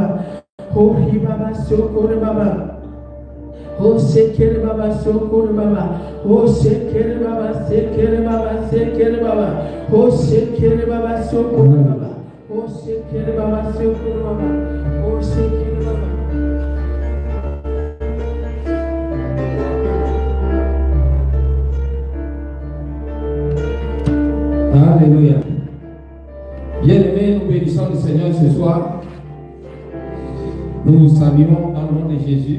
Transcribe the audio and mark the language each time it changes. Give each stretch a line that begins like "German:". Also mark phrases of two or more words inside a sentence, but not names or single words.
French: Oh, li baba, shokoro baba. Oh, shekere baba, shokoro baba. Oh, shekere baba, sekere baba, sekere baba. Oh, shekere baba, shokoro baba. Oh, shekere baba, shokoro baba. Oh, shekere baba. Alléluia. Bien-aimés, nous bénissons le Seigneur ce soir. Nous vous saluons dans le nom de Jésus.